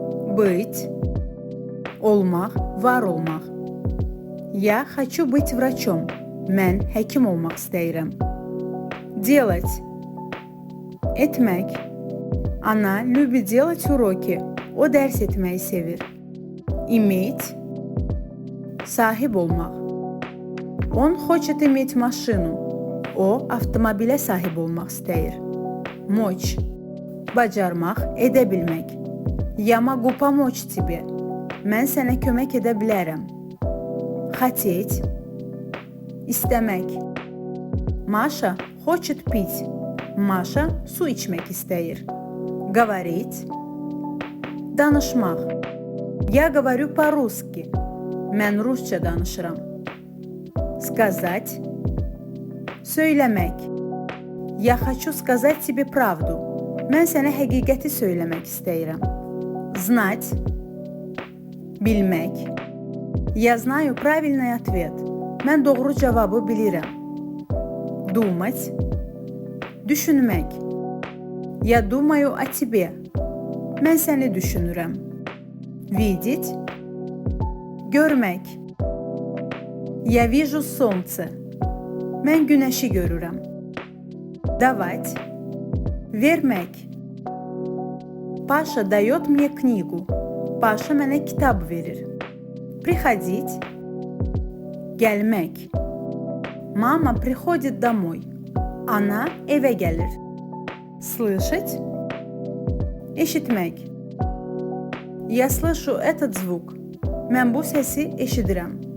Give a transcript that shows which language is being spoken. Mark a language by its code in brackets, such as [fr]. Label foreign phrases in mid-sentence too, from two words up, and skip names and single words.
[ru] Быть. [az] Olmaq, var olmaq. [ru] Я хочу быть врачом. [az] Mən həkim olmaq istəyirəm. [ru] Делать. Etmək. Она любит делать уроки. [az] O dərs etməyi sevir. Иметь. Sahib olmaq. [ru] Он хочет иметь машину. [az] O, avtomobilə sahib olmaq istəyir. Мочь. Bacarmaq, edə bilmək. [ru] Я могу помочь тебе. [az] Mən sənə kömək edə bilərəm. [ru] Хотеть. İstəmək. Маша хочет пить. Маша [az] su içmək istəyir. [ru] Говорить. Danışmaq. Я говорю по-русски. [az] Mən rusca danışıram. [ru] Сказать. Söyləmək. Я хочу сказать тебе правду. [az] Mən sənə həqiqəti söyləmək istəyirəm. [ru] Знать. Bilmək. Я знаю правильный ответ. [az] Mən doğru cavabı bilirəm. [ru] Думать. Düşünmək. Я думаю о тебе. [az] Mən səni düşünürəm. [ru] Видеть. Görmək. Я вижу солнце. [az] Mən günəşi görürəm. [ru] Давать. Vermək. Паша дает мне книгу. Паша [az] mənə kitab verir. [ru] Приходить. Gəlmək. Мама приходит домой. Она [az] evə gəlir. [ru] Слышать. Eşitmək. Я слышу этот звук. [az] Mən bu səsi eşidirəm.